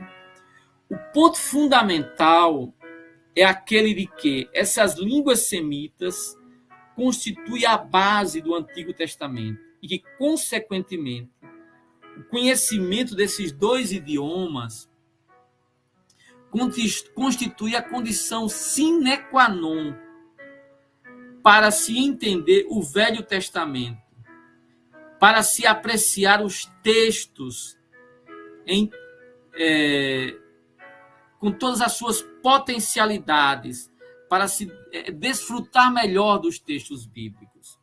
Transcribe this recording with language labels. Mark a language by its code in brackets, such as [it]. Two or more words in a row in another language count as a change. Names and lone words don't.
[pt] O ponto fundamental é aquele de que essas línguas semitas constituem a base do Antigo Testamento e que, consequentemente, o conhecimento desses dois idiomas constitui a condição [la] sine qua non [pt] para se entender o Velho Testamento, para se apreciar os textos com todas as suas potencialidades, para se desfrutar melhor dos textos bíblicos.